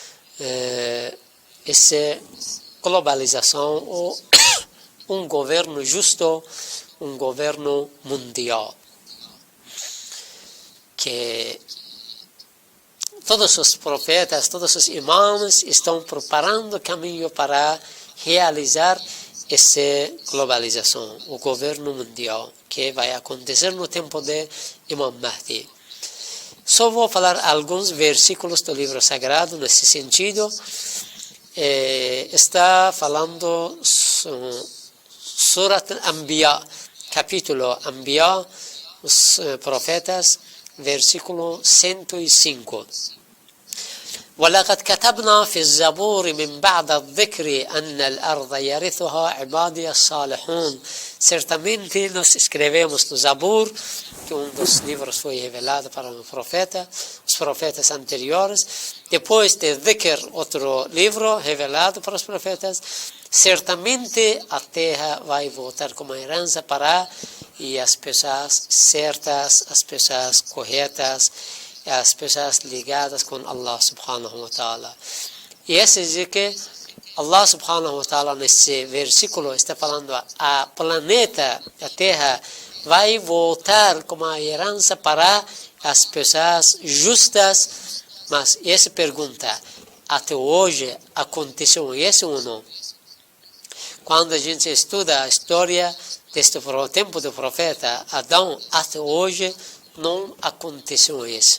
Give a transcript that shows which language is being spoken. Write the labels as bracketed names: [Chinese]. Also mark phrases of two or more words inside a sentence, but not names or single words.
[Portuguese] essa globalização, ou um governo justo, um governo mundial, que todos os profetas, todos os imãs estão preparando o caminho para realizar essa globalização, o governo mundial, que vai acontecer no tempo de Imam Mahdi. Só vou falar alguns versículos do livro sagrado nesse sentido. Está falando Surat al-Anbiya, capítulo Anbiya, os profetas, versículo 105. [Arabic] وَلَقَدْ كَتَبْنَا فِي الزَّبُورِ مِنْ بَعْدَ الذِّكْرِ أَنَّ الْأَرْضَ يَرِثُهَا عِبَادِيَ الصَّالِحُونَ. [Portuguese] Certamente nós escrevemos no Zabur, que um dos livros foi revelado para o profeta, os profetas anteriores. Depois de Dhikr, outro livro revelado para os profetas. Certamente a terra vai voltar como herança para e as pessoas certas, as pessoas corretas, as pessoas ligadas com Allah [Arabic] سبحانه وتعالى. [Portuguese] E esse diz que Allah [Arabic] سبحانه وتعالى [Portuguese] nesse versículo está falando a planeta, a terra, vai voltar como a herança para as pessoas justas. Mas essa pergunta, até hoje aconteceu isso ou não? Quando a gente estuda a história desde o tempo do profeta Adão até hoje, não aconteceu isso.